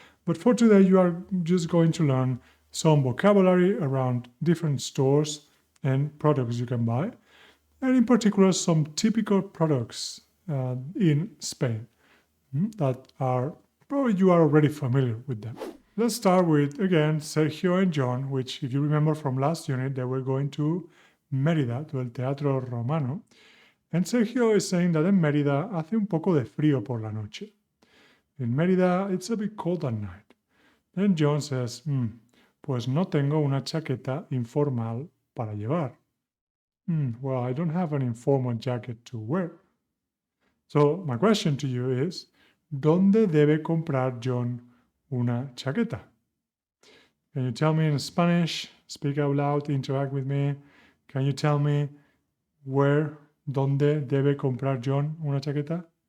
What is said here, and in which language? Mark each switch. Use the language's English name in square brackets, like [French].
[English] But for today, you are just going to learn some vocabulary around different stores and products you can buy, and in particular, some typical products in Spain that are probably you are already familiar with them. Let's start with, again, Sergio and John, which, if you remember from last unit, they were going to Mérida, to el Teatro Romano. And Sergio is saying that [Spanish] en Mérida hace un poco de frío por la noche. [English] In Mérida, it's a bit cold at night. And John says, [Spanish] pues no tengo una chaqueta informal para llevar. [English] Well, I don't have an informal jacket to wear. So my question to you is, [Spanish] ¿dónde debe comprar John una chaqueta? [English] Can you tell me in Spanish? Speak out loud, interact with me. Can you tell me where, [Spanish] dónde debe comprar John una chaqueta?